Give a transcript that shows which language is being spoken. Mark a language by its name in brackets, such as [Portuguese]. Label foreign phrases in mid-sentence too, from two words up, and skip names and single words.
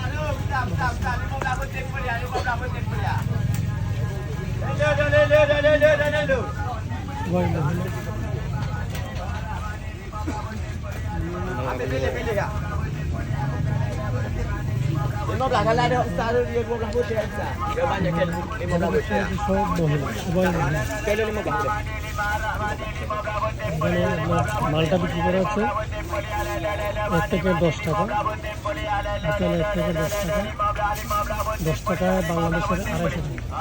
[Malay] Wah, ini. Pilih ya. 15 kalau ada ustaz tu 15 putih ustaz. Dia banyak kali 15 putih. [Bangla] সব মহিলা, সবাই মহিলা। [Malay] Kali 15. [Bangla] এখানে আপনার মালটা বিক্রি করা হচ্ছে 1 থেকে 10 টাকা। এখানে 1 থেকে 10 টাকা। 10 টাকা বাংলাদেশের 250 টাকা।